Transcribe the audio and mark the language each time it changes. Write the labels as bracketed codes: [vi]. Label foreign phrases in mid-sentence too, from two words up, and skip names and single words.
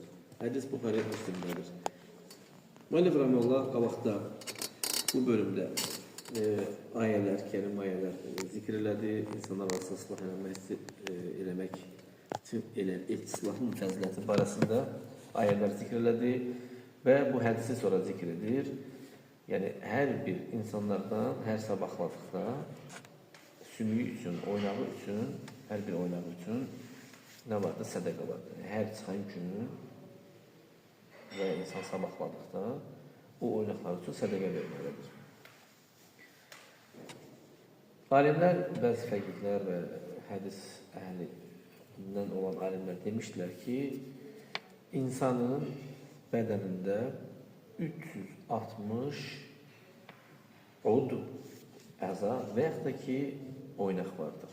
[az] Hədis Buxariyyə Müslimdədir. Müəllif Rahmanullah qabaqda bu bölümdə ayələr, kərim ayələr zikr elədi. İnsanlar arasında ıslah eləmək üçün islahın fəziləti barəsində ayələr zikr elədi və bu hədisi sonra zikr edir. [tr] Yani her bir insanlardan her sabahladıkta sümüğü için, oynağı için, her bir oynağı için ne vardı? [az] Sədəqə vardı. [tr] Her çıxan günü ve insan sabahladıkta o oynaqlar için sədəqə vermelidir. Alimler, [az] bəzi fəqihlər və hədis əhlindən olan alimlər demişdilər ki, insanın bədənində 360 əza və yaxud da ki oynaq vardır.